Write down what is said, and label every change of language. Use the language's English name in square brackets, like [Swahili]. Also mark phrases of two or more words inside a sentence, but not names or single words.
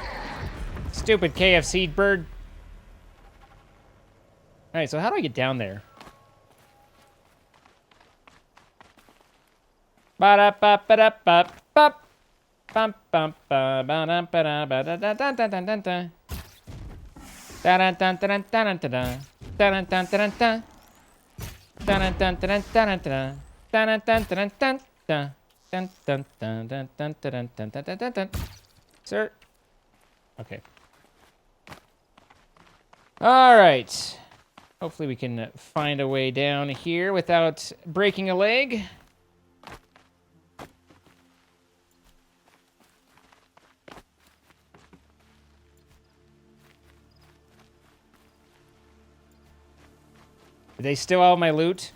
[English] Stupid KFC bird. Alright, so how do I get down there? Ba-da-ba-ba-da-ba-ba. Bum, bum, ba, ba-da-ba-da-ba-da-da-dun-dun-dun-dun-dun. Da-dun-dun-dun-dun-dun-dun-dun. Dun-dun-dun-dun-dun. Dun-dun-dun-dun-dun-dun-dun. Dun-dun-dun-dun-dun-dun. Dun-dun-dun-dun-dun-dun-dun-dun-dun. Sir? Okay. All right. Hopefully we can find a way down here without breaking a leg. Did they steal all my loot?